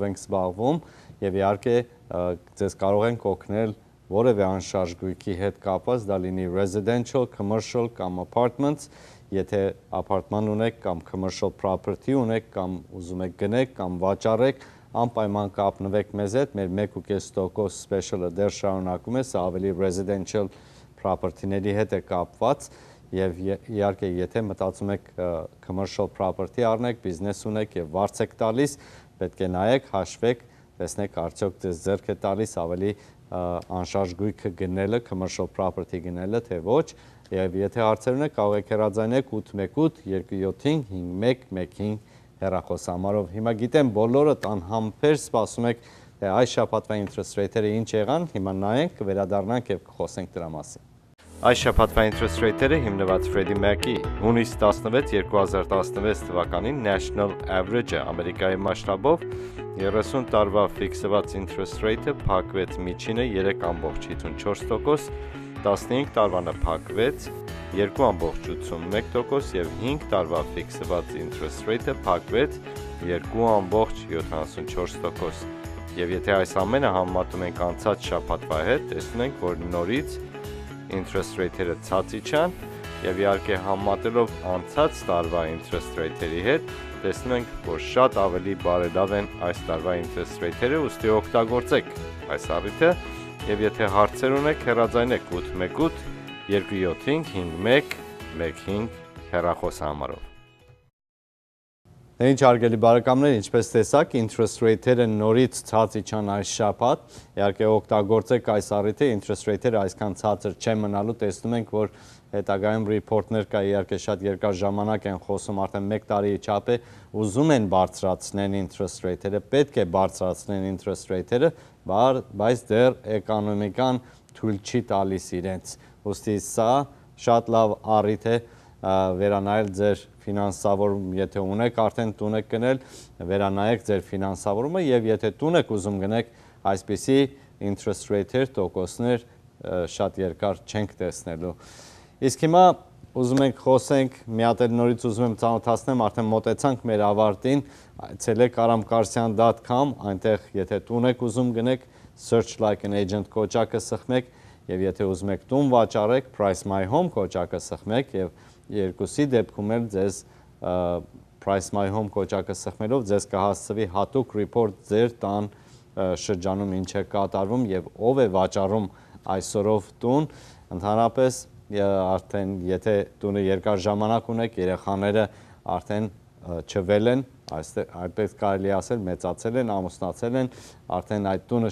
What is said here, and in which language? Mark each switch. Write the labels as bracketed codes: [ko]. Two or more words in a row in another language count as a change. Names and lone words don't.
[hy] ենք զբաղվում եւ իհարկե ձեզ կարող ենք օգնել որևէ անշարժ գույքի հետ կապված, դա լինի [en] residential, commercial [hy] կամ apartments, եթե ապարտման ունեք կամ [en] commercial property [hy] ունեք կամ ուզում եք գնեք կամ վաճառեք, անպայման կապնվեք մեզ հետ, մեր 1.5% special-ը դեռ շարունակում է, սա ավելի [en] residential property- [hy] ների հետ է կապված եւ իհարկե եթե մտածում եք [en] commercial property [hy] առնեք, բիզնես ունեք եւ վարձ եք տալիս, պետք է նայեք, հաշվեք, տեսնեք արդյոք ձեզ ձեռք է տալիս ավելի անշարժ գույքը գնելը, [en] commercial property [hy] գնելը, թե ոչ, եւ եթե հարցեր ունեք, կարող եք հեռարձայնեք 818-275-5115 հեռախոսահամարով։ Հիմա գիտեմ բոլորդ անհամբեր սպասում եք, թե այս շաբաթվա [en] interest rate- [hy] երը ինչ եղան, հիմա նայենք, կվերադառնանք եւ կխոսենք դրա մասին։ Այս շաբաթվա [en] interest rate- [hy] երը հիմնված Freddie Mac-ի հունիս 16 2016 թվականին [en] National Average- [hy] ը Ամերիկայի մասշտաբով 30 տարվա ֆիքսված [en] interest rate- [hy] ը փակվեց միջինը 3.54%, 15 տարվանը փակվեց 2.81% եւ 5 տարվա ֆիքսված [en] interest rate- [hy] ը փակվեց 2.74%։ Եվ եթե այս ամենը համեմատում ենք անցած շաբաթվա հետ, տեսնում ենք, որ նորից [en] interest rate- [hy] երը ցած իջան եւ իհարկե համեմատելով անցած տարվա [en] interest rate- [hy] երի հետ, տեսնում ենք, որ շատ ավելի բարելավ են այս տարվա [en] interest rate- [hy] երը, ուստի օգտագործեք այս առիթը եւ եթե հարցեր ունեք, հեռարձայնեք 818-275-5115 հեռախոսահամարով։ Ինչ հարգելի բարեկամներ, ինչպես տեսաք, [en] interest rate- [hy] երը նորից ցած իջան այս շաբաթ, իհարկե օգտագործեք այս առիթը, [en] interest rate- [hy] երը այսքան ցածր չեն մնալու, տեսնում ենք, որ հետագայում report-ներ կա, իհարկե շատ երկար ժամանակ են խոսում, արդեն 1 տարի չափ է, ուզում են բարձրացնեն [en] interest rate- [hy] երը, պետք է բարձրացնեն [en] interest rate- [hy] երը, բայց դեռ էկոնոմիկան թույլ չի տալիս իրենց։ Ուստի սա շատ լավ առիթ է վերանայել ձեր ֆինանսավորում, եթե ունեք արդեն տուն եք գնել, վերանայեք ձեր ֆինանսավորումը եւ եթե տուն եք ուզում գնեք, այսպիսի [en] interest rate- [hy] եր, տոկոսներ շատ երկար չենք տեսնելու։ Իսկ հիմա ուզում ենք խոսենք, մի հատ էլ նորից ուզում եմ ծանոթացնեմ, արդեն մոտեցանք մեր ավարտին, այցելեք aramkarsian.com, այնտեղ եթե տուն եք ուզում գնեք, [en] search like an agent [hy] կոճակը սխմեք եւ եթե ուզում եք տուն վաճառեք, [en] price my home [hy] կոճակը սխմեք եւ երկուսի դեպքում էլ ձեզ [en] price my [hy] home կոճակը սխմելով ձեզ կհասցվի հատուկ report ձեր տան շրջանում ինչ է կատարվում եւ ով է վաճառում այսօրով տուն, ընդհանրապես արդեն եթե տունը երկար ժամանակ ունեք, երեխաները արդեն չվել են, այդպես կարելի ասել, մեծացել են, ամուսնացել են, արդեն այդ տունը